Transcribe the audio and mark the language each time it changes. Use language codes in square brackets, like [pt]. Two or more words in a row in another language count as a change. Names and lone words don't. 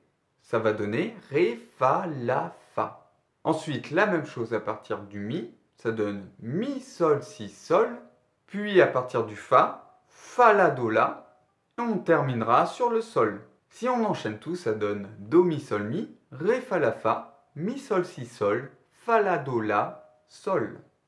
[fr] Ça va donner Ré, Fa, La, Fa. Ensuite, la même chose à partir du Mi. Ça donne Mi, Sol, Si, Sol. Puis à partir du Fa, Fa, La, Do, La. Et on terminera sur le Sol. Si on enchaîne tout, ça donne Do, Mi, Sol, Mi, Ré, Fa, La, Fa, Mi, Sol, Si, Sol, Fa, La, Do, La, Sol.